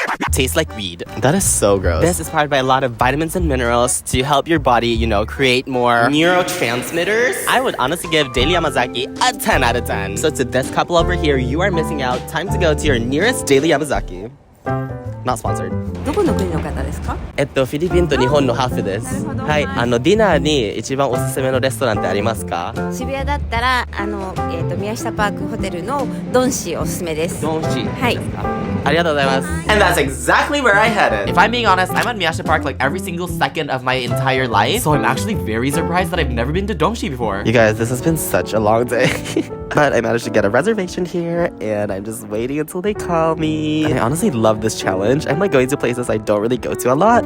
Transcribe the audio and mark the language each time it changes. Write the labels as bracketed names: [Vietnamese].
[English] Tastes like weed. That is so gross. This is powered by a lot of vitamins and minerals to help your body, you know, create more neurotransmitters. I would honestly give Daily Yamazaki a 10 out of 10. So to this couple over here, you are missing out. Time to go to your nearest Daily Yamazaki. Not sponsored. [Japanese] どこの国の方ですか？フィリピンと日本のハーフです。はい、ディナーに一番おすすめのレストランってありますか？渋谷だったら宮下パークホテルのドンシーおすすめです。ドンシー。はい。ありがとうございます。 [English] And that's exactly where I headed. If I'm being honest, I'm at Miyashita Park like every single second of my entire life. So I'm actually very surprised that I've never been to Dongshi before. You guys, this has been such a long day. But I managed to get a reservation here and I'm just waiting until they call me. And I honestly love this challenge. I'm like going to places I don't really go to a lot.